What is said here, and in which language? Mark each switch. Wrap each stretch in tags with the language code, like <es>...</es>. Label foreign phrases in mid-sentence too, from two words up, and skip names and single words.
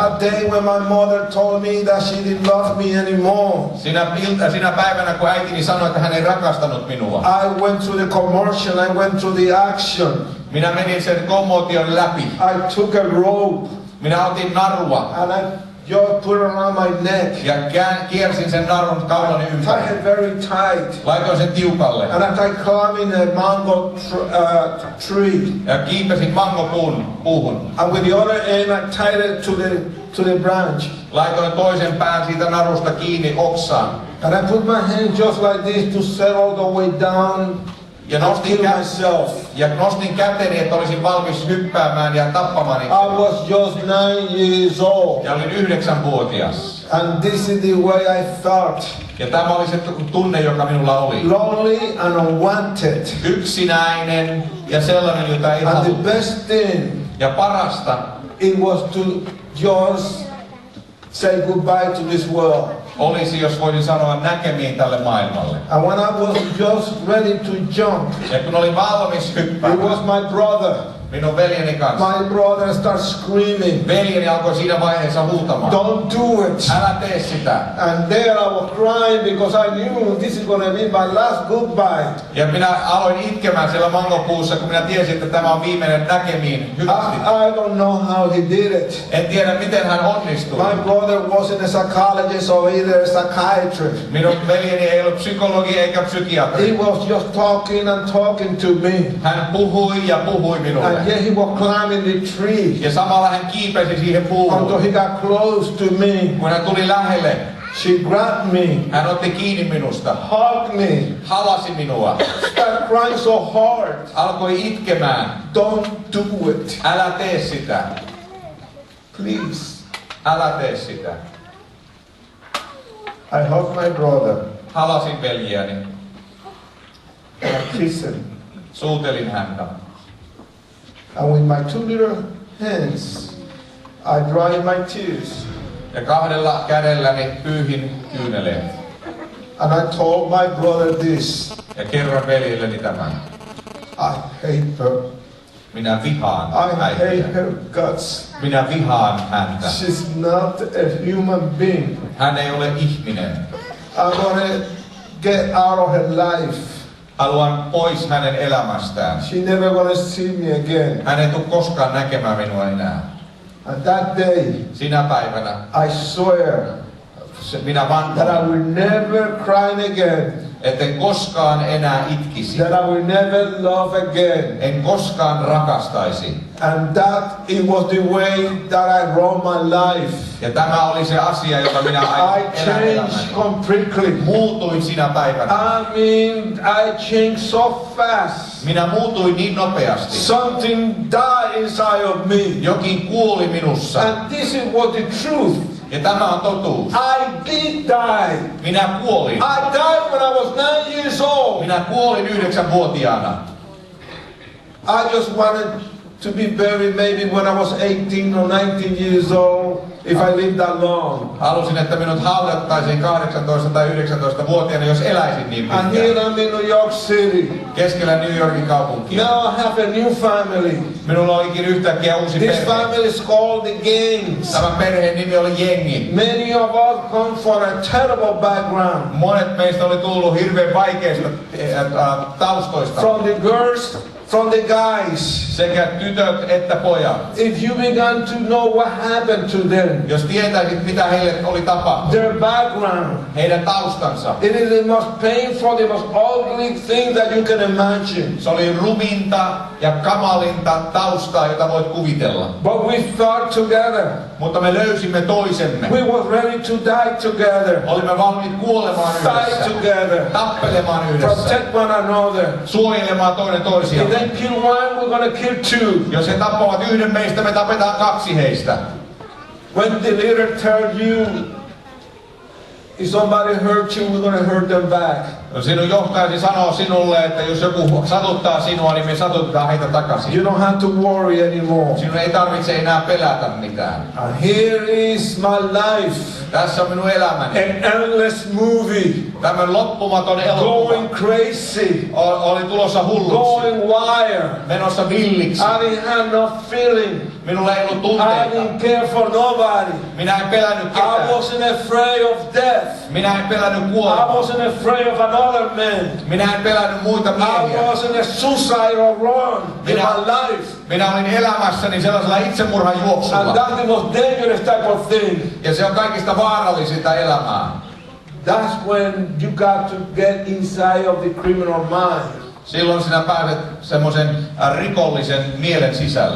<en>That day when my mother told me that she didn't love me anymore.</en> <fi>Sinä päivänä kun äitini sanoi, että hän ei rakastanut minua.</fi> <en>I went through the commotion, I went through the action.</en> <fi>Minä menin sen kommotion läpi.</fi> <en>I took a rope</en> <fi>Minä otin narua</fi> <en>and I just put it around my neck.</en> <fi>ja kiersin sen narun kaulani</fi> <en>Tied</en> <fi>ympäri.</fi> <en>it very tight.</en> <fi>Laitoin sen tiukalle</fi> <en>And I tried climbing a mango tree.</en> <fi>ja kiipesin puuhun.</fi> <en>And with the other end, I tied it to the branch.</en> <fi>Laitoin toisen pään siitä narusta kiinni oksaan.</fi> <en>And I put my hand just like this to settle the way down</en> <fi>Ja</fi> <en>and kill myself.</en> <fi>nostin käteni, että olisin valmis hyppäämään ja tappamaan</fi> <en>I</en> <fi>itseni.</fi> <en>was just 9 years old.</en> <fi>Ja olin 9-vuotias.</fi> <en>And this is the way I felt.</en> <fi>Ja tämä oli se tunne, joka minulla oli.</fi> <en>Lonely and unwanted.</en> <fi>Yksinäinen ja sellainen, jota ei</fi> <en>And the</en> <fi>haluttu.</fi> <en>best thing,</en> <fi>Ja parasta</fi> <en>it was to just say goodbye to this world.</en> <fi>olisi, jos voisin sanoa näkemiin tälle maailmalle.</fi> <en>And when I was just ready to jump,</en> <fi>Ja kun olin valmis</fi> <en>it</en> <fi>hyppäämään</fi> <en>was my brother.</en> <fi>minun veljeni kanssa,</fi> <en>My brother started screaming,</en> <fi>veljeni alkoi siinä vaiheessa huutamaan.</fi> <en>don't do it.</en> <fi>Älä tee sitä.</fi> <en>And there I was crying because I knew this is going to be my last goodbye.</en> <fi>Ja minä aloin itkemään siellä mangopuussa, kun minä tiesin, että tämä on viimeinen näkemiin. Hyvästi.</fi> <en>I don't know how he did it.</en> <fi>En tiedä, miten hän onnistui.</fi> <en>My brother wasn't a psychologist or either a psychiatrist.</en> <fi>Minun veljeni ei ollut psykologi eikä</fi> <en>He</en> <fi>psykiatri.</fi> <en>was just talking and talking to me.</en> <fi>Hän puhui ja puhui minulle.</fi> <en>And yet he was climbing the tree</en> <fi>Ja samalla hän kiipesi siihen</fi> <en>until</en> <fi>puuhun.</fi> <en>he got close to me.</en> <fi>Kun hän tuli lähelle,</fi> <en>She grabbed me,</en> <fi>hän otti kiinni minusta,</fi> <en>hugged me,</en> <fi>halasi minua,</fi> <en>started crying so hard.</en> <fi>alkoi itkemään.</fi> <en>Don't do it.</en> <fi>Älä tee sitä.</fi> <en>Please.</en> <fi>Älä tee sitä.</fi> <en>I hugged my brother</en> <fi>Halasin veljiäni,</fi> <en>and I kissed him.</en> <fi>suutelin häntä.</fi> <en>And with my 2 little hands, I dried my tears.</en> <fi>Ja kahdella kädelläni pyyhin kyyneleet.</fi> <en>And I told my brother this.</en> <fi>Ja kerran veljelleni tämän.</fi> <en>I hate her.</en> <fi>Minä vihaan</fi> <en>I hate</en> <fi>äitiä.</fi> <en>her guts.</en> <fi>Minä vihaan häntä.</fi> <en>She's not a human being.</en> <fi>Hän ei ole ihminen.</fi> <en>I'm gonna get out of her life.</en> <fi>Haluan pois hänen elämästään.</fi> <en>She never gonna see me again.</en> <fi>Hän ei tule koskaan näkemään minua enää.</fi> <en>And that day,</en> <fi>Sinä päivänä</fi> <en>I swear</en> <fi>minä</fi> <en>that I</en> <fi>vannoin,</fi> <en>will never cry again.</en> <fi>etten koskaan enää itkisi.</fi> <en>That I will never love again.</en> <fi>En koskaan rakastaisi.</fi> <en>And that it was the way that I wrote my life.</en> <fi>Ja tämä oli se asia, jota minä</fi> <en>I changed completely.</en> <fi>Muutuin sinä päivänä.</fi> <en>I mean, I changed so fast.</en> <fi>Minä muutuin niin nopeasti.</fi> <en>Something died inside of me.</en> <fi>Jokin kuoli minussa.</fi> <en>And this is what the truth.</en> <fi>Ja tämä on totuus.</fi> <en>I did die.</en> <fi>Minä kuolin.</fi> <en>I died when I was 9 years old.</en> <fi>Minä kuolin 9-vuotiaana.</fi> <en>I just wanted to be buried maybe when I was 18 or 19 years old, if I lived that long.</en> <fi>Halusin, että minut haudattaisiin 18 tai 19-vuotiaana, jos eläisin niin</fi> <en>And here</en> <fi>pitkään.</fi> <en>I'm in New York City.</en> <fi>Keskellä New Yorkin kaupunkia.</fi> <en>Now I have a new family.</en> <fi>Minulla olikin yhtäkkiä uusi</fi> <en>This</en> <fi>perhe.</fi> <en>family is called the Gangs.</en> <fi>Tämän perheen nimi oli Jengi.</fi> <en>Many of us come from a terrible background.</en> <fi>Monet meistä oli tullut hirveän vaikeista taustoista.</fi> <en>From the girls, from the guys.</en> <fi>Sekä tytöt että pojat.</fi> <en>If you began to know what happened to them,</en> <fi>Jos tietäisit, mitä heille oli tapahtunut,</fi> <en>their background,</en> <fi>heidän taustansa,</fi> <en>it is the most painful, the most ugly thing that you can imagine.</en> <fi>se oli ruminta ja kamalinta taustaa, jota voit kuvitella.</fi> <en>But we fought together.</en> <fi>Mutta me löysimme toisemme.</fi> <en>We were ready to die together.</en> <fi>Olimme valmiit kuolemaan</fi> <en>Fight</en> <fi>yhdessä,</fi> <en>together.</en> <fi>tappelemaan yhdessä,</fi> <en>Protect one another.</en> <fi>suojelemaan toinen</fi> <en>If</en> <fi>toisiamme.</fi> <en>they kill one, we're gonna kill two.</en> <fi>Jos he tappavat yhden meistä, me tapetaan 2 heistä.</fi> <en>When the leader tells you, if somebody hurt you, we're gonna hurt them back.</en> <fi>Sinun johtajasi sanoo sinulle, että jos joku satuttaa sinua, niin me satutetaan heitä takaisin.</fi> <en>You don't have to worry anymore.</en> <fi>Sinun ei tarvitse enää pelätä mitään.</fi> <en>And here is my life.</en> <fi>Tässä on minun elämäni.</fi> <en>An endless movie.</en> <fi>Tämän loppumaton elokuva</fi> <en>Going crazy.</en> <fi>oli tulossa hulluksi.</fi> <en>Going wild.</en> <fi>Menossa villiksi.</fi> <en>I didn't have no feeling.</en> <fi>Minulla ei ollut</fi> <en>I</en> <fi>tunteita.</fi> <en>didn't care for nobody.</en> <fi>Minä en pelännyt ketään.</fi> <en>I wasn't afraid of death.</en> <fi>Minä en pelännyt</fi> <en>I</en> <fi>kuolemaa.</fi> <en>wasn't afraid of another man.</en> <fi>Minä en pelännyt muita</fi> <en>I</en> <fi>miehiä.</fi> <en>wasn't a suicidal run in my life.</en> <fi>Minä olin elämässäni sellaisella itsemurhan</fi> <en>And</en> <fi>juoksulla.</fi> <en>that's the most dangerous type of thing.</en> <fi>Ja se on kaikista vaarallisinta elämää.</fi> <en>That's when you got to get inside of the criminal mind.</en> <fi>Silloin sinä pääset semmoisen rikollisen mielen sisälle.</fi>